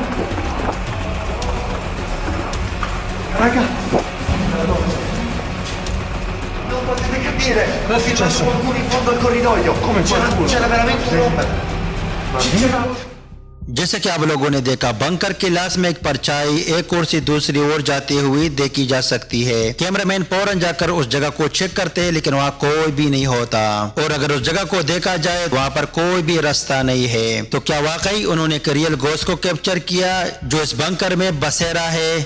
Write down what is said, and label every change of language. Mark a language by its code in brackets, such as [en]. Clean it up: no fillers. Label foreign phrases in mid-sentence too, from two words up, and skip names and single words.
[it] Raga! Non potete capire! Cosa è successo? Qualcuno in fondo al corridoio! Come c'era veramente un uomo! [hi] जैसे कि आप लोगों ने देखा, बंकर के लाश में एक परछाई एक ओर से दूसरी ओर जाती हुई देखी जा सकती है। कैमरामैन फौरन जाकर उस जगह को चेक करते हैं, लेकिन वहाँ कोई भी नहीं होता। और अगर उस जगह को देखा जाए वहाँ पर कोई भी रास्ता नहीं है। तो क्या वाकई उन्होंने एक रियल घोस्ट को कैप्चर किया जो इस बंकर में बसे रहा है?